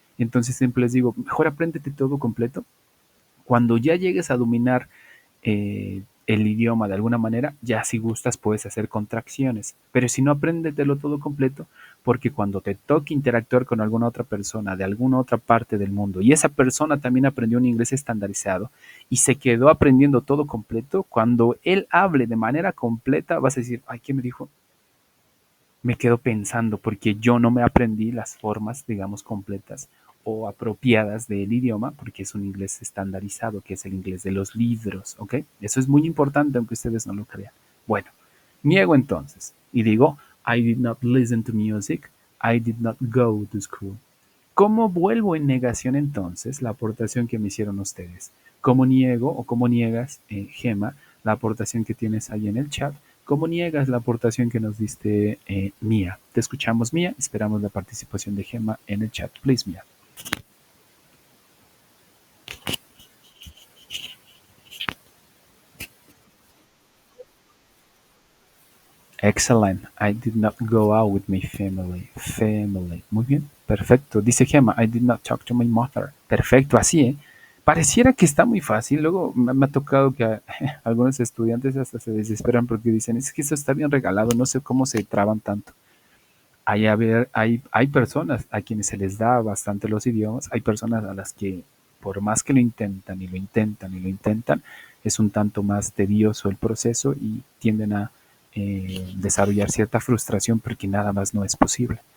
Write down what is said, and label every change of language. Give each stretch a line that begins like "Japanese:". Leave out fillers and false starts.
Spanish: Entonces siempre les digo, mejor apréndete todo completo. Cuando ya llegues a dominar el idioma de alguna manera, ya si gustas puedes hacer contracciones, pero si no, apréndetelo todo completo, porque cuando te toque interactuar con alguna otra persona de alguna otra parte del mundo y esa persona también aprendió un inglés estandarizado y se quedó aprendiendo todo completo, cuando él hable de manera completa vas a decir, ay, ¿qué me dijo? Me quedo pensando porque yo no me aprendí las formas, digamos, completas o apropiadas del idioma, porque es un inglés estandarizado, que es el inglés de los libros, ¿ok? Eso es muy importante, aunque ustedes no lo crean. Bueno, niego entonces y digo,
English: I did not listen to music, I did not go to school.
Spanish: ¿Cómo vuelvo en negación entonces la aportación que me hicieron ustedes? ¿Cómo niego o cómo niegas, Gema, la aportación que tienes ahí en el chat? ¿Cómo niegas la aportación que nos diste, Mía? Te escuchamos, Mía. Esperamos la participación de Gema en el chat.
English: Please, Mía. Excellent. I did not go out with my family. Family.
Spanish: Muy bien. Perfecto. Dice
English: Gema, I did not talk to my mother.
Spanish: Perfecto. Así, ¿eh? Pareciera que está muy fácil. Luego me ha tocado que algunos estudiantes hasta se desesperan porque dicen, es que eso está bien regalado, no sé cómo se traban tanto. Hay personas a quienes se les da bastante los idiomas, hay personas a las que por más que lo intentan y lo intentan y lo intentan, es un tanto más tedioso el proceso y tienden a desarrollar cierta frustración porque nada más no es posible.